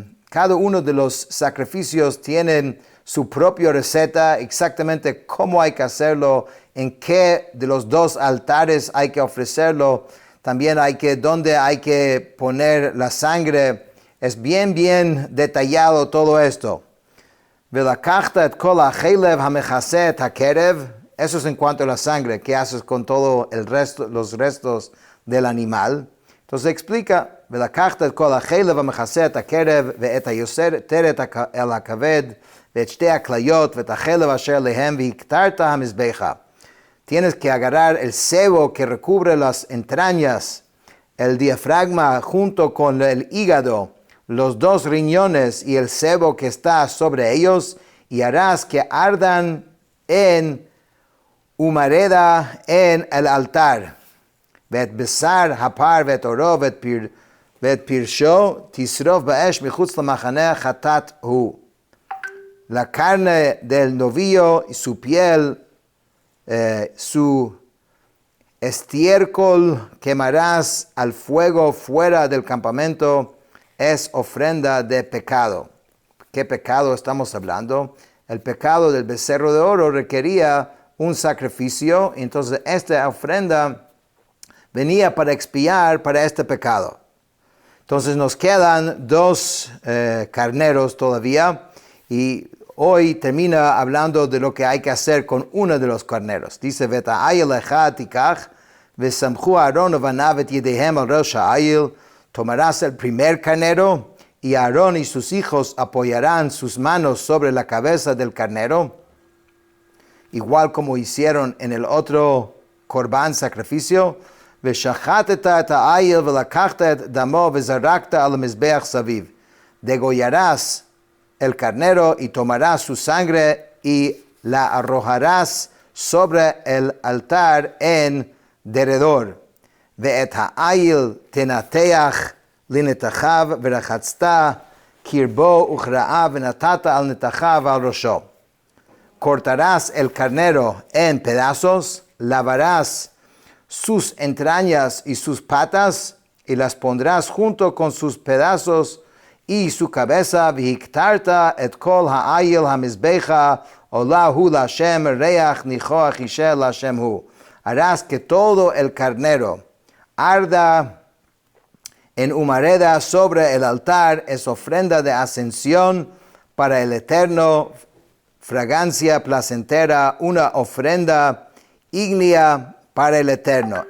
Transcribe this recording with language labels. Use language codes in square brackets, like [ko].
[es] Cada uno de los sacrificios tienen su propia receta, exactamente cómo hay que hacerlo, en qué de los 2 altares hay que ofrecerlo, también dónde hay que poner la sangre. Es bien detallado todo esto. [he] Velakachta et kol hachelev hamechase et hakerev. [es] Eso es en cuanto a la sangre. ¿Qué haces con todo el resto, los restos del animal? Entonces explica. [he] ולקחת את כל החלב המכסה את הקרב ואת היותרת אל הכבד ואת 2 הכליות ואת החלב אשר להם והקטרת המזבחה. [es] tienes que agarrar el sebo que recubre las entrañas, el diafragma junto con el hígado, los 2 riñones y el sebo que está sobre ellos, y harás que ardan en humareda en el altar. [he] ואת בשר הפר ואת עורו ואת פרשו תשרוף באש מחוץ למחנה חטאת הוא. [es] La carne del novillo y su piel, su estiércol quemarás al fuego fuera del campamento, es ofrenda de pecado. ¿Qué pecado estamos hablando? El pecado del becerro de oro requería un sacrificio, entonces esta ofrenda venía para expiar para este pecado. Entonces nos quedan 2 carneros todavía, y hoy termina hablando de lo que hay que hacer con uno de los carneros. [he] Dice, ותעיל אחד תיקח, וסמכו אהרון ובניו את ידיהם על ראש העיל. [es] Tomarás el primer carnero, y Aarón y sus hijos apoyarán sus manos sobre la cabeza del carnero, igual como hicieron en el otro corbán sacrificio. [he] ושחטת את העיל ולקחת את דמו וזרקת על המזבח סביב. [es] Degollarás el carnero y tomarás su sangre y la arrojarás sobre el altar en derredor. [he] ואת העיל תנתח לנתחיו ורחצת קרבו וכרעיו ונתת על נתחיו ועל ראשו. [es] Cortarás el carnero en pedazos, lavarás sus entrañas y sus patas, y las pondrás junto con sus pedazos y su cabeza. [he] והקטרת את כל העיל המזבחה עולה הוא להשם ריח ניחוח אישה להשם הוא. [es] Harás que todo el carnero arda en humareda sobre el altar, es ofrenda de ascensión para el Eterno, fragancia placentera, una ofrenda ígnea para el Eterno.